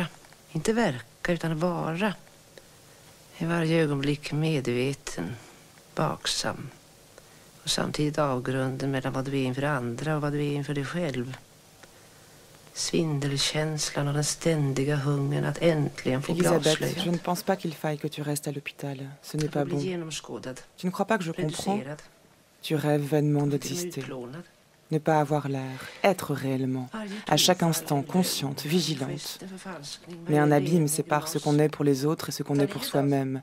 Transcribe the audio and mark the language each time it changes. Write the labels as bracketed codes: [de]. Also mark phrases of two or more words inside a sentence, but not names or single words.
[sv] Inte verka utan vara. I varje ögonblick medveten, vaksam. Och samtidigt avgrunden mellan vad du är inför andra och vad du är inför dig själv. Svindelkänslan och den ständiga hungern att äntligen få bli Elisabeth, avslöjad. [fr] je ne pense pas qu'il faille que tu restes à l'hôpital. Ce n'est pas bon. Tu ne crois pas que je comprends? Tu rêves vainement d'exister. Ne pas avoir l'air, être réellement, à chaque instant consciente, vigilante. Mais un abîme sépare ce qu'on est pour les autres et ce qu'on est pour soi-même.